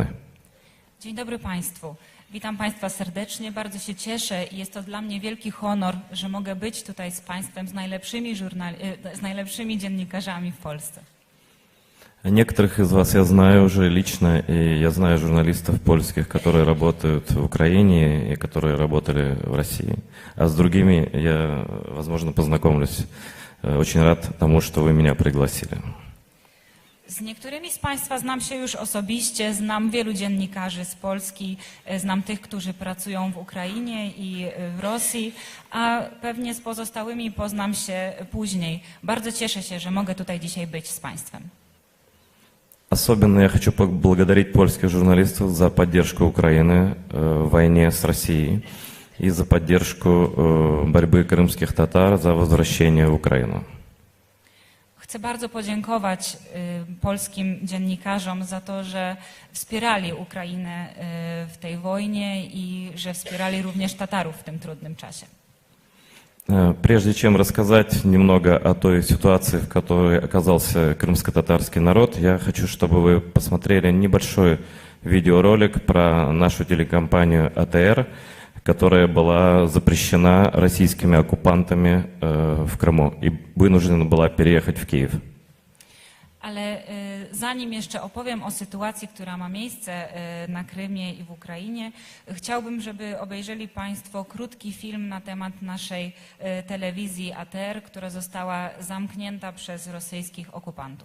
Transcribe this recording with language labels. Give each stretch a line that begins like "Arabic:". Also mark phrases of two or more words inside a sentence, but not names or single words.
Polish: Dzień dobry Państwu. Witam Państwa serdecznie. Bardzo się cieszę i jest to dla mnie wielki honor, że mogę być tutaj z Państwem, z najlepszymi dziennikarzami w Polsce.
Russian: Некоторых из вас я знаю уже лично, и я знаю журналистов польских, которые работают в Украине и которые работали в России. А с другими я, возможно, познакомлюсь. Очень рад тому, что вы меня пригласили.
Polish: Z niektórymi z Państwa znam się już osobiście, znam wielu dziennikarzy z Polski, znam tych, którzy pracują w Ukrainie i w Rosji, a pewnie z pozostałymi poznam się później. Bardzo cieszę się, że mogę tutaj dzisiaj być z Państwem.
Russian: Особенно я хочу поблагодарить польских журналистов за поддержку Украины в войне с Россией и за поддержку борьбы крымских татар за возвращение в Украину.
Polish: Chcę bardzo podziękować polskim dziennikarzom za to, że wspierali Ukrainę w tej wojnie i że wspierali również Tatarów w tym trudnym czasie.
Russian: Прежде чем рассказать немного о той ситуации, в которой оказался крымско-татарский народ, я хочу, чтобы вы посмотрели небольшой видеоролик про нашу телекомпанию АТР, которая была запрещена российскими оккупантами в Крыму и вынуждена была переехать в Киев.
Polish: Ale zanim jeszcze opowiem o sytuacji, która ma miejsce na Krymie i w Ukrainie, chciałbym, żeby obejrzeli Państwo krótki film na temat naszej telewizji ATR, która została zamknięta przez rosyjskich okupantów.